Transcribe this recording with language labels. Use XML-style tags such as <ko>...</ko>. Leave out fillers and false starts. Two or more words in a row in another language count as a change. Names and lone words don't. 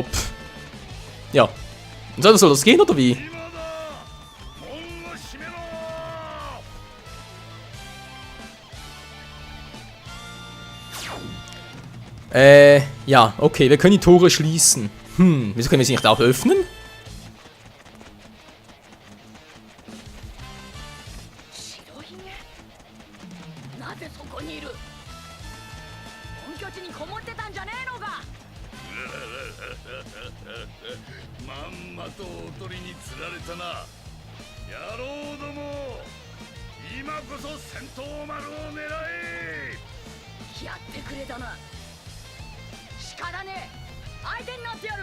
<de>Ja. Und soll das gehen, oder wie?</de> <ja>今だ。門を閉めろ。</ja> <de>Ja, okay, wir können die Tore schließen. Wieso können wir sie nicht auch öffnen?</de> <ja>白ひげなぜそこにいる。本拠地にこもってたんじゃねえのか。まんまとおとりに釣られたな。野郎ども、今こそ戦闘丸を狙え。やってくれたな。し力ね相手になってやる</ja>